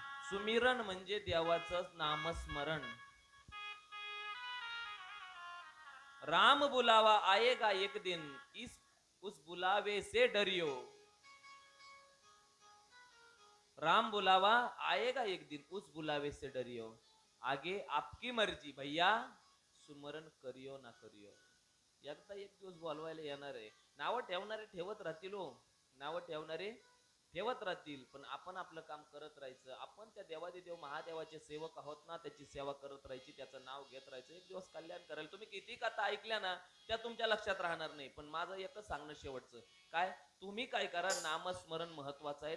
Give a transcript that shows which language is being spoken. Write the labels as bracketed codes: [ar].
[mr] सुमिरन म्हणजे देवाचं नामस्मरण. [hi] राम बुलावा आएगा एक दिन, उस बुलावे से डरियो. राम बुलावा आएगा एक दिन, उस बुलावे से डरियो, आगे आपकी मर्जी भैया सुमरण करियो ना करियो. [mr] एकदा एक दिवस बोलवायला येणार आहे. नावं ठेवणारे ठेवत राहतील हो, नावं ठेवणारे ठेवत राहतील, पण आपण आपलं काम करत राहायचं. आपण त्या देवादिदेव महादेवाचे सेवक आहोत ना, त्याची सेवा करत राहायची, त्याचं नाव घेत राहायचं. एक दिवस कल्याण करायला. तुम्ही किती कथा ऐकल्या ना त्या तुमच्या लक्षात राहणार नाही, पण माझं एकच सांगणं शेवटचं काय, तुम्ही काय करा, नामस्मरण महत्वाचं आहे.